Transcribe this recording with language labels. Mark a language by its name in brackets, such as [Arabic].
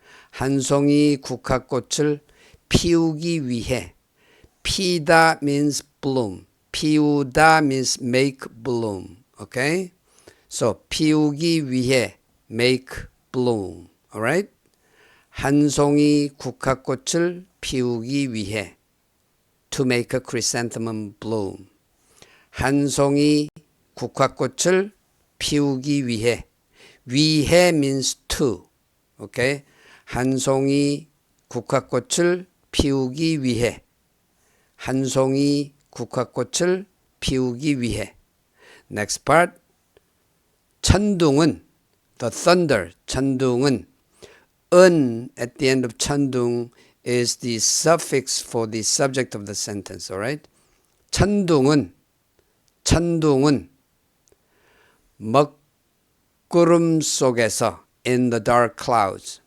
[Korean] 한 송이 국화꽃을 피우기 위해. [English] 피다 means bloom. 피우다 means make bloom. Okay? So [Korean] 피우기 위해 [English] make bloom. Alright? [Korean] 한 송이 국화꽃을 피우기 위해. [English] To make a chrysanthemum bloom. [Korean] 한 송이 국화꽃을 피우기 위해. [English] 위해 means to. Okay? [Korean] 한 송이 국화꽃을 피우기 위해. 한 송이 국화꽃을 피우기 위해. [English] Next part. 천둥은 the thunder. 천둥은 은 at the end of 천둥 is the suffix for the subject of the sentence. Alright? [Korean] 천둥은 먹구름 속에서 [English] in the dark clouds.